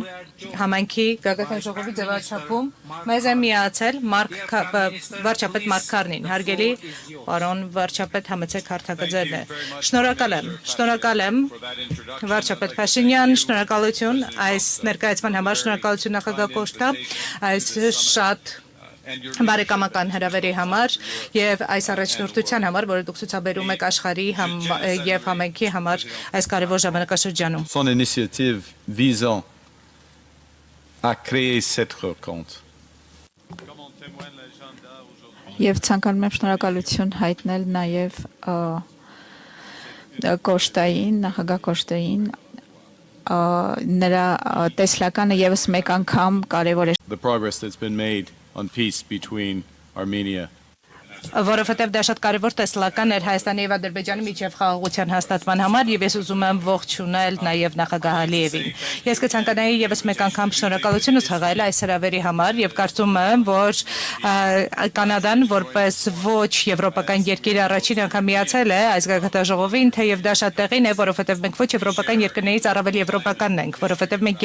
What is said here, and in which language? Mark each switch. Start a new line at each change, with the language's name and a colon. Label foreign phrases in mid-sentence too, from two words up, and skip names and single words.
Armenian: համայնքի գագաթն ժողովի ձևաչափում մեզ է միացել վարչապետ Մարկ Քարնին, հարգելի պարոն վարչապետ, համեցեք հարթակը ձերն է։ Շնորհակալ եմ վարչապետ Փաշինյան, շնորհակալություն այս ներկայացման համար, շնորհակալություն նախագահ Կոստա, այս շատ բարեկամական հրավերի համար եւ այս առաջնորդության համար, որը դուք ցուցաբերում եք աշխարհի եւ համայնքի համար այս կարևոր ժամանակաշրջանում։
French: Son initiative visant à créer cette rencontre.
Armenian: Եվ ցանկանում եմ շնորհակալություն հայտնել նաեւ Կոստային, նախագահ Կոստային նրա տեսլականը եւս մեկ անգամ կարևոր է։
English: The progress that's been made on peace between Armenia
Armenian: Որովհետև դա շատ կարևոր տեսլական էր Հայաստանի եւ Ադրբեջանի միջև խաղաղության հաստատման համար եւ ես ուզում եմ ողջունել նաեւ նախագահ Ալիևին։ Ես կցանկանայի եւս մեկ անգամ շնորհակալություն ցույց այս հրավերի համար եւ կարծում եմ, որ Կանադան որպես ոչ եվրոպական երկիր առաջին անգամ միացել է այս գագաթնաժողովին, թեև դա շատ տեղին է, որովհետև մենք ոչ եվրոպական երկրներից առավել եվրոպականն ենք, որովհետև մենք